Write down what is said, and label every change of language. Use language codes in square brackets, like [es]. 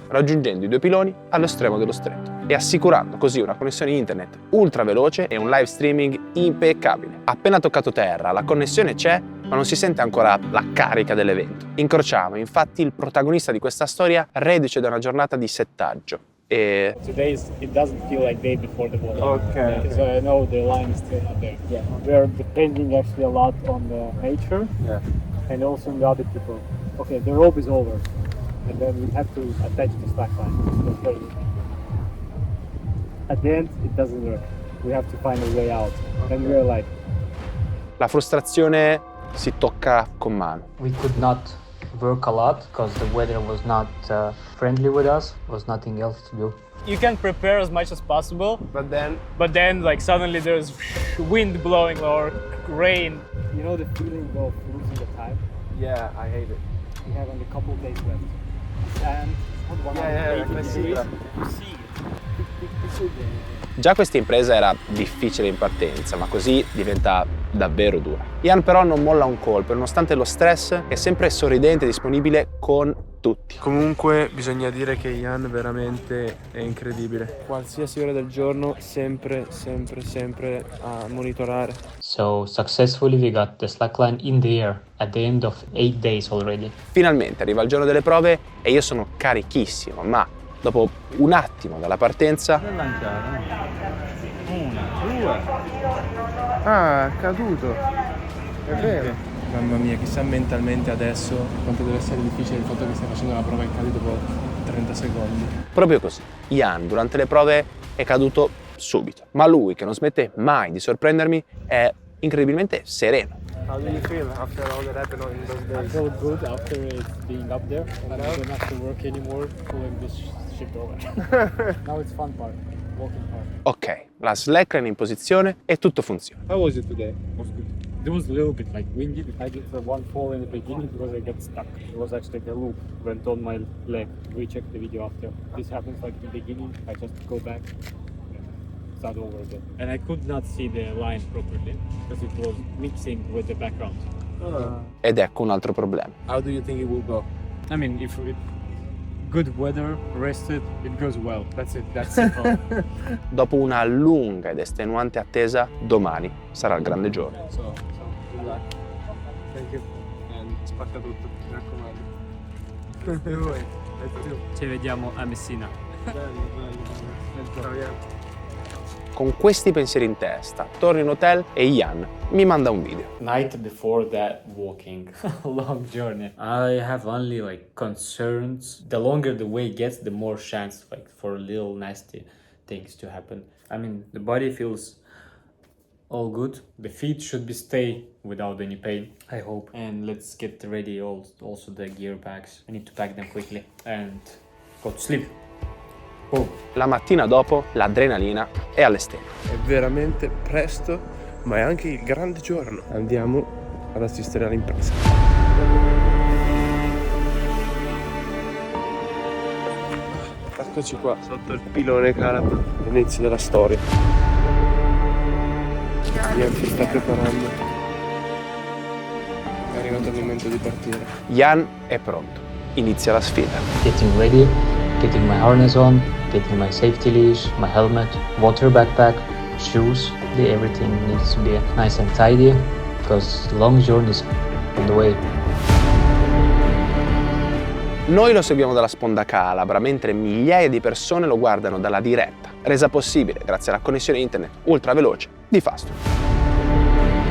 [it] Raggiungendo i 2 piloni allo estremo dello stretto e assicurando così una connessione internet ultra veloce e un live streaming impeccabile. Appena toccato terra, la connessione c'è, ma non si sente ancora la carica dell'evento. Incrociamo infatti il protagonista di questa storia reduce da una giornata di settaggio. E [en] Today it doesn't feel like day before the volley. Okay. Because I know the line is still not there. Yeah. We are depending actually a lot on the nature and also on the other people. Okay, the rope is over, and then we have to attach the slack line. At the end, it doesn't work. We have to find a way out. Then we're like, [it] la frustrazione si tocca con mano. [en] We could not work a lot because the weather was not friendly with us. There was nothing else to do. You can prepare as much as possible, But then like suddenly there's wind blowing or rain. you know the feeling of losing the time? yeah, I hate it. We have only a couple of days left. And I see it. you see it. [it] Già questa impresa era difficile in partenza, ma così diventa davvero dura. Jan però non molla un colpo, nonostante lo stress è sempre sorridente e disponibile con tutti. Comunque bisogna dire che Jan veramente è incredibile. Qualsiasi ora del giorno, sempre a monitorare. [en] So successfully we got the slackline in the air at the end of 8 days already. [it] Finalmente arriva il giorno delle prove e io sono carichissimo, ma dopo un attimo dalla partenza Ah, è caduto. È vero. Mamma mia, chissà mentalmente adesso quanto deve essere difficile il fatto che stai facendo la prova e cadi dopo 30 secondi. proprio così. Jan durante le prove è caduto subito, ma lui, che non smette mai di sorprendermi, è incredibilmente sereno. [en] How do you feel after all that happened in those I days? feel good after being up there, and I don't have to work anymore pulling this shit over. Now it's fun part, walking part. [it] Ok, la slackline in posizione e tutto funziona. [en] How was it today? Was good. It was a little bit like windy. I did the one fall in the beginning because I got stuck. It was actually the loop went on my leg. We checked the video after. This happens like in the beginning. I just go back, start over again. And I could not see the line properly because it was mixing with the background. [it] Ed ecco un altro problema. [en] How do you think it will go? I mean, if it, good weather, rested, it goes well. That's it. That's simple. [it] Dopo una lunga ed estenuante attesa, domani sarà il grande giorno. [en] So, good luck. Thank you. [it] And spacca tutto, mi raccomando. Ci vediamo a Messina. Con questi pensieri in testa, torno in hotel e Jan mi manda un video. [en] Night before that walking, long journey. I have only like concerns. The longer the way gets, the more chance like for little nasty things to happen. I mean, the body feels all good. The feet should be stay without any pain, I hope. And let's get ready also the gear bags. I need to pack them quickly and go to sleep. Oh. [it] La mattina dopo l'adrenalina è alle stelle. È veramente presto, ma è anche il grande giorno. Andiamo ad assistere all'impresa. Eccoci qua. Sotto il pilone Calab, l'inizio della storia. Jan si sta preparando. È arrivato il momento di partire. Jan è pronto. Inizia la sfida. [en] Getting ready, getting my harness on, getting my safety leash, my helmet, water backpack, shoes. Everything needs to be nice and tidy because the long journey is on the way. [it] Noi lo seguiamo dalla sponda Calabra, mentre migliaia di persone lo guardano dalla diretta, resa possibile grazie alla connessione internet ultra veloce di Fastweb.